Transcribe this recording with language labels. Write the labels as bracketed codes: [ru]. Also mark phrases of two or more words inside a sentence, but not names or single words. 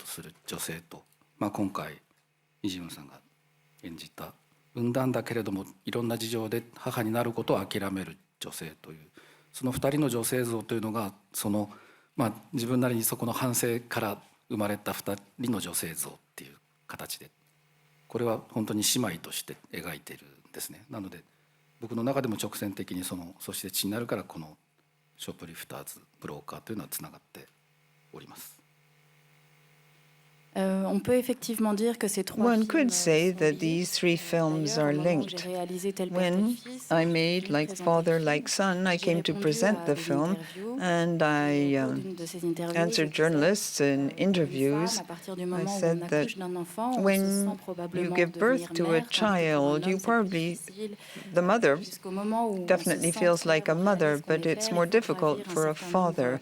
[ja] する女性と、今回イ・ジウンさんが演じた産んだんだけれどもいろんな事情で母になることを諦める女性という、その2人の女性像というのがその、自分なりにそこの反省から生まれた2人の女性像っていう形で、これは本当に姉妹として描いているんですね。なので僕の中でも直線的にそして血になるからこのショップリフターズブローカーというのはつながっております。 [fr] On peut effectivement dire que ces trois [en] One could say that these three films are linked. When I made Like Father, Like Son, I came to present the film and I answered journalists in interviews. I said that when you give birth to a child, you probably, the mother definitely feels like a mother, but it's more difficult for a father.